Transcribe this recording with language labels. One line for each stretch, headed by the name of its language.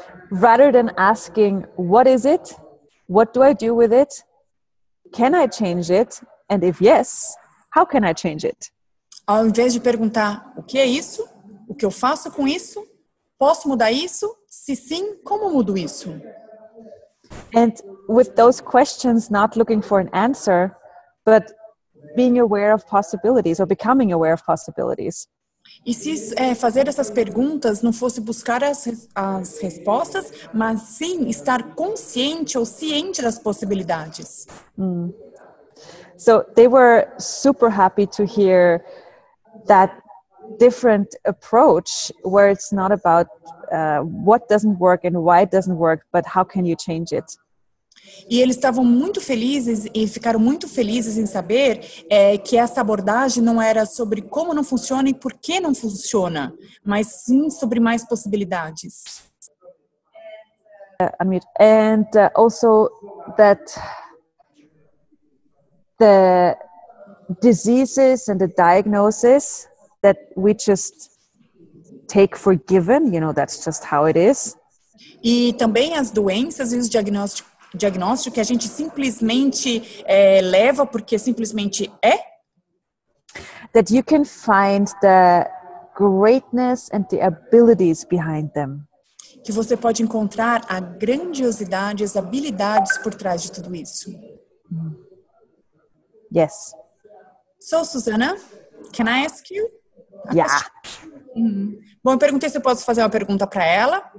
English: Rather than asking, what is it? What do I do with it? Can I change it? And if yes, how can I change it?
Portuguese: Ao invés de perguntar, o que é isso? O que eu faço com isso? Posso mudar isso? Se sim, como mudo isso?
English: And with those questions, not looking for an answer, but being aware of possibilities or becoming aware of possibilities.
Portuguese: E se fazer essas perguntas não fosse buscar as respostas, mas sim estar consciente ou ciente das possibilidades.
English: So they were super happy to hear that different approach where it's not about what doesn't work and why it doesn't work, but how can you change it?
Portuguese: E eles estavam muito felizes e ficaram muito felizes em saber que essa abordagem não era sobre como não funciona e por que não funciona, mas sim sobre mais possibilidades.
English: And also that the diseases and the diagnosis that we just take for given, that's just how it is.
Portuguese: E também as doenças e os diagnósticos que a gente simplesmente leva porque simplesmente é.
English: That you can find the greatness and the abilities behind them.
Portuguese: Que você pode encontrar a grandiosidade, as habilidades por trás de tudo isso.
English: Yes. So, Susanna, can I ask you? Yeah.
Portuguese: Bom, eu perguntei se eu posso fazer uma pergunta para ela.